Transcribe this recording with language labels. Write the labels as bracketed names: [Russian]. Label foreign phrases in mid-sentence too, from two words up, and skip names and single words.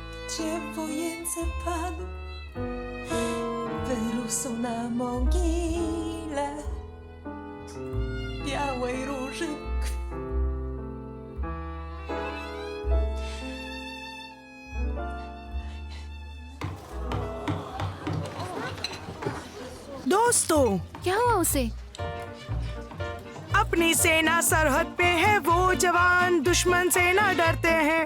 [Polish] gdzie w wojence padł, wyrósł na mogile białej róży krw. [Hindi] दोस्तों, क्या हुआ उसे? अपनी सेना सरहद पे है, वो जवान दुश्मन से ना डरते हैं।